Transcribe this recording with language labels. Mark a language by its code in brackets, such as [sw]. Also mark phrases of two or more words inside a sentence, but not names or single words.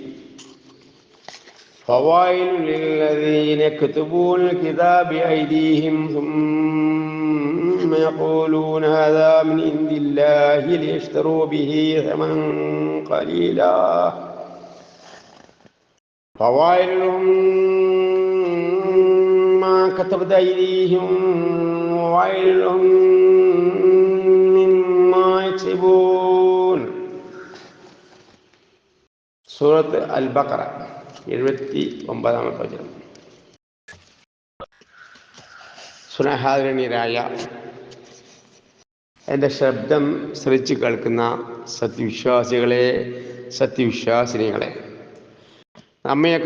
[ar] فويل للذين يكتبون الكتاب بأيديهم ثم يقولون هذا من عند الله ليشتروا به ثمنا قليلا فويل لهم ما كتبت أيديهم وويل لهم مما يكسبون. [ml] സൂറത്ത് അൽ ബഖറ 79-ാമത്തെ വചനം. സ്നേഹാദരണീയരായ എൻ്റെ ശബ്ദം ശ്രവിച്ച് കേൾക്കുന്ന സത്യവിശ്വാസികളെ, സത്യവിശ്വാസിനികളെ, നമ്മയൊക്കെ